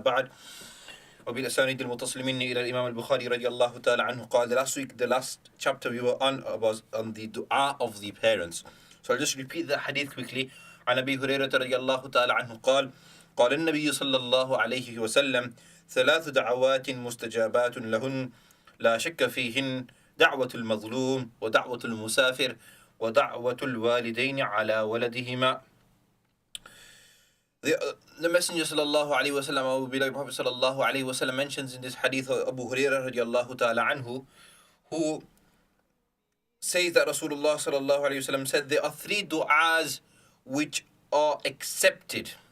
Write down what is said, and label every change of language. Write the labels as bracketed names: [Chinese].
[Arabic] بعد وبالأسانيد المتصل مني إلى الإمام البخاري رضي الله تعالى عنه قال. [English] Last week, the last chapter we were on was on the dua of the parents. So I'll just repeat the hadith quickly. [Arabic] عن أبي هريرة رضي الله تعالى عنه قال قال النبي صلى الله عليه وسلم ثلاث دعوات مستجابات لهن لا شك فيهن دعوة المظلوم ودعوة المسافر ودعوة الوالدين على ولدهما. [English] The Messenger sallallahu alaihi wasallam, our beloved Prophet sallallahu alaihi wasallam, mentions in this hadith of Abu Hurairah radiallahu ta'ala anhu, who says that Rasulullah sallallahu alaihi wasallam said there are three du'as which are accepted.